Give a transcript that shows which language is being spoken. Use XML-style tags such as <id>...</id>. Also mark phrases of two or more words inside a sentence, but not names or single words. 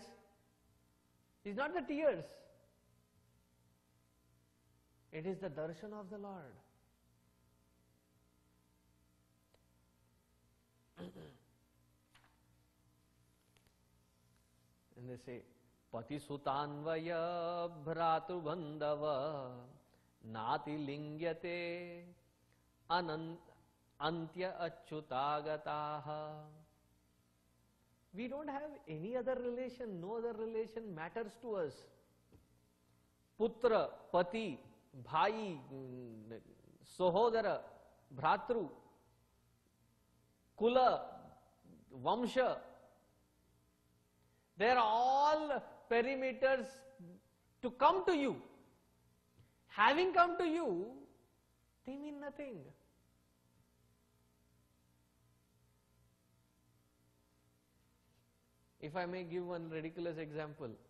<en>It's not the tears. It is the darshan of the Lord. And they say,</en> <sa>पति सुतान्वय भ्रातु बान्दव नति लिङ्ग्यते अन्त्य अच्युतगतः.</sa> <en>We don't have any other relation, no other relation matters to us.</en> <sa>पुत्र, पति, भाई, सोहोदर, भ्रातृ, कुल, वंश.</sa> <en>They are all perimeters to come to you. Having come to you, they mean nothing. If I may give one ridiculous example.</en>